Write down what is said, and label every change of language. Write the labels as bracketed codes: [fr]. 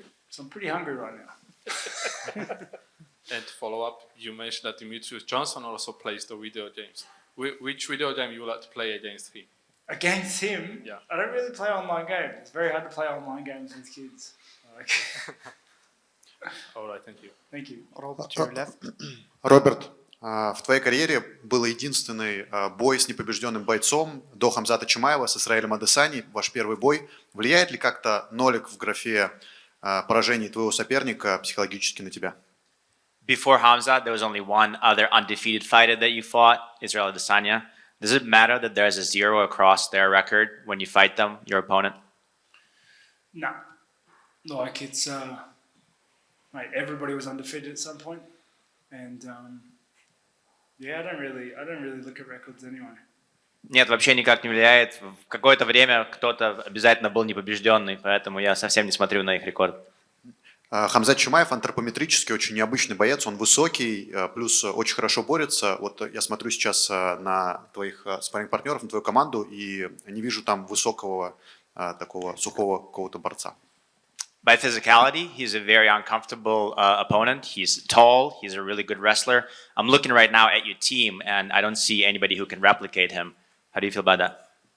[en] So I'm pretty hungry right now. And to follow up, you mentioned that Demetrius Johnson also plays the video games. Which video game you would like to play against him? Against him, Yeah. I don't really play online games. It's very hard to play online games with kids. Like, All right, thank you. thank you. Robert, your left. [ru] Роберт, в твоей карьере был единственный бой с непобежденным бойцом до Хамзата Чимаева с Исраилем Адесани, ваш первый бой. Влияет ли как-то нолик в графе поражений твоего соперника психологически на тебя? [en] Before Khamzat, there was only one other undefeated fighter that you fought, Israel Adesanya. Does it matter that there's a 0 across their record when you fight them, your opponent? No. Like it's, mate, everybody was undefeated at some point. And yeah, I don't really look at records anyway. [ru] Нет, вообще никак не влияет. В какое-то время кто-то обязательно был непобежденный, поэтому я совсем не смотрю на их рекорд. Хамзат Чимаев антропометрически очень необычный боец, он высокий, плюс очень хорошо борется. Вот я смотрю сейчас на твоих спарринг-партнеров, на твою команду, и не вижу там высокого, такого сухого какого-то борца. [en] By physicality, he's a very uncomfortable opponent. He's tall, he's a really good wrestler. I'm looking right now at your team, and I don't see anybody who can replicate him. How do you feel about that?